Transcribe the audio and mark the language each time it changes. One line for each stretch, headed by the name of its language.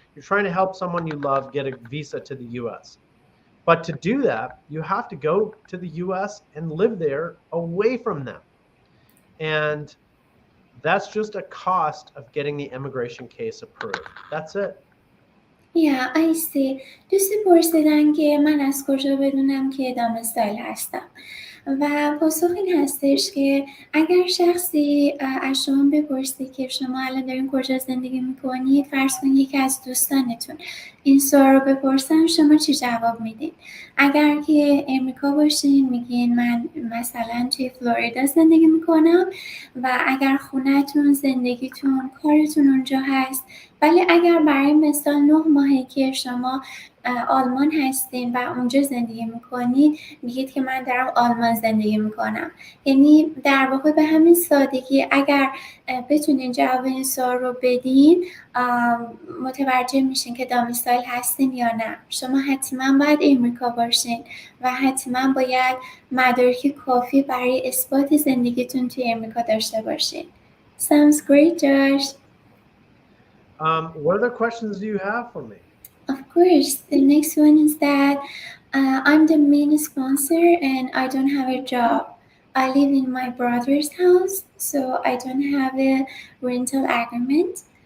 English: You're trying to help someone you love get a visa to the U.S. But to do that, you have to go to the U.S. and live there away from them. And that's just a cost of getting the immigration case approved. That's it. Yeah, I see.
Persian: دوستی پرسیدن که من از کجا بدونم که دامستایل هستم و پاسخ این هستش که اگر شخصی از شما بپرسه که شما الان دارین کجا زندگی میکنید، فرض کنید یکی از دوستانتون این سوال رو بپرسن، شما چی جواب میدین؟ اگر که امریکا باشین میگین من مثلا توی فلوریدا زندگی میکنم و اگر خونه‌تون، زندگیتون، کارتون اونجا هست. ولی اگر برای مثال 9 ماهه که شما آلمان هستین و اونجا زندگی میکنید، میگید که من دارم آلمان زندگی میکنم. یعنی در واقع به همین سادگی اگر بتونین جواب این سوال رو بدین، متوجه میشین که دامستایل هستین یا نه. شما حتما باید امریکا باشین و حتما باید مدارک کافی برای اثبات زندگیتون توی امریکا داشته باشین.
English: Sounds great, Josh. What other questions do you have for me? Of course. The next one is that I'm the main sponsor and I don't have a job. I live in my brother's house, so I don't have a rental agreement.